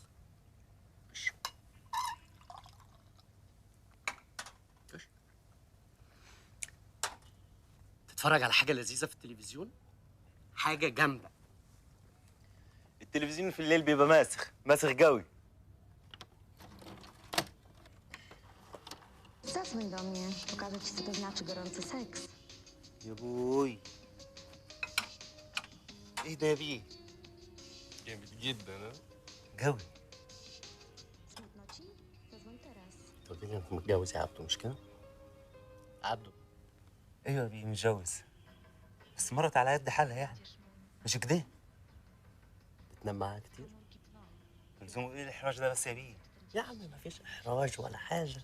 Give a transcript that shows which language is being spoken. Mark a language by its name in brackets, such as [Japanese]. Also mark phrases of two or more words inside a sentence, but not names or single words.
[Arabic] تتفرج على حاجه لذيذه في التلفزيون، حاجه جامده. التلفزيون في الليل بيبقى ماسخ قوي. [Polish] Zadzwoń do mnie, pokażę ci, co to znaczy gorący seks. [Arabic] يا بوي. ايه ده يا بيه؟ جامد جدا. ها؟ قوي. [Polish] Smutno ci? Zadzwoń teraz. [Arabic] انت قلت لي انت متجوز يا عبدو، مش كده؟ عبدو. ايوه يا بيه متجوز، بس مرت على قد حالها يعني، مش كده؟ بتنام معاها كتير؟ لزوم ايه الاحراج ده بس يا بيه؟ يا عم مفيش احراج ولا حاجه.